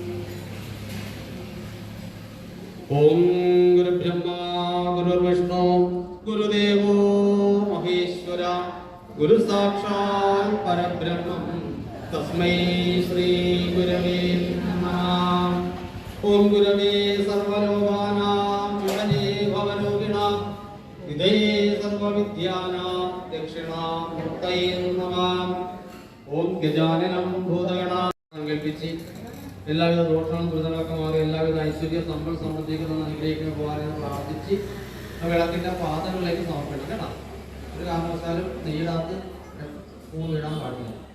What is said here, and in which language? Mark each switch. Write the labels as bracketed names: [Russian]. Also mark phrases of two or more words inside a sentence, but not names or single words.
[Sanskrit] ओम गुरुब्रह्मा गुरुर्विष्णु गुरुदेवो महेश्वरा गुरु साक्षात् परब्रह्म तस्मै श्री गुरवे नमः। ओम गुरवे सर्वलोकानां विमले भवरोगिणां हृदये सर्वविद्यानां दक्षिणामूर्तये नमः। ओम गजाननं भूतगणां [Malayalam] സങ്കൽപ്പിച്ച് എല്ലാവിധ ദോഷങ്ങളും ദുരിതങ്ങളൊക്കെ മാറി എല്ലാവിധ ഐശ്വര്യ സമ്പൽ സമൃദ്ധികളും അനുഗ്രഹിക്കുന്ന പോകാനും പ്രാർത്ഥിച്ച് ആ വിളക്കിൻ്റെ പാദങ്ങളിലേക്ക് സമർപ്പിക്കണം കേട്ടോ. ഒരു കാരണവശാലും നെയ്യിനകത്ത് സ്പൂൺ ഇടാൻ പാടില്ല.